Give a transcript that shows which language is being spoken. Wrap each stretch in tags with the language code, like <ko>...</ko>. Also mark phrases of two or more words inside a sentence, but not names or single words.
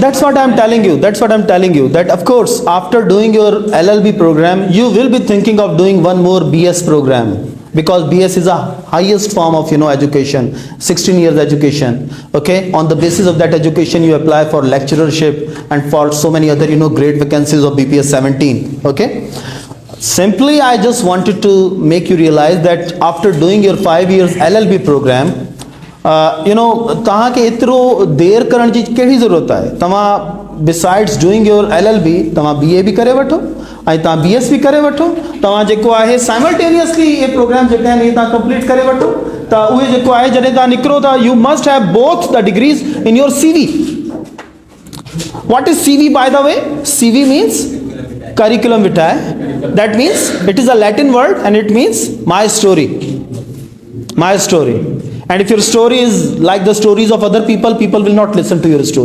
<en>that's what I'm telling you. That of course, after doing your LLB program, you will be thinking of doing one more BS program because BS is a highest form of education, 16 years education. Okay, on the basis of that education, you apply for lecturership and for so many other great vacancies of BPS 17. Okay. Simply, I just wanted to make you realize that after doing your 5 years LLB program,</en> <sd>तव्हांखे एतिरो देर करण जी कहिड़ी ज़रूरत आहे तव्हां</sd> <en>besides doing your LLB</en> <sd>तव्हां BA बि करे वठो ऐं तव्हां BS बि करे वठो तव्हां जेको आहे साइमल्टेनियसली इहे प्रोग्राम जेके आहिनि इहे तव्हां कंप्लीट करे वठो त उहे जेको आहे जॾहिं तव्हां निकिरो था</sd> <en>you must have both the degrees in your CV. What is CV by the way? CV means</en> <la>curriculum vitae.</la> <en>That means it is a Latin word and it means my story. My story. And if your story is like the stories of other people, people will not listen to your story.</en>